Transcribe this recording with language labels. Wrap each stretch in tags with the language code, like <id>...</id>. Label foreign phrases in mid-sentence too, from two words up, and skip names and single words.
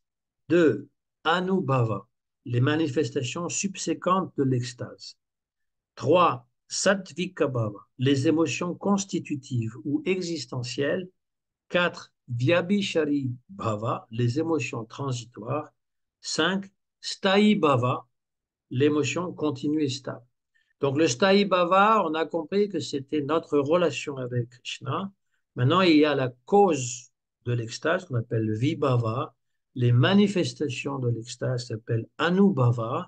<fr>2, anubhava, les manifestations subséquentes de l'extase. 3.</fr> <sa>Sattvika bhava,</sa> <fr>les émotions constitutives ou existentielles. 4.</fr> <sa>Vyabhishari bhava,</sa> <fr>les émotions transitoires. 5.</fr> <sa>Sthayi bhava,</sa> <fr>l'émotion continue et stable. Donc le</fr> <sa>Sthayi bhava,</sa> <fr>on a compris que c'était notre relation avec Krishna. Maintenant, il y a la cause de l'extase qu'on appelle le vibhava. Les manifestations de l'extase s'appellent anubhava.</fr>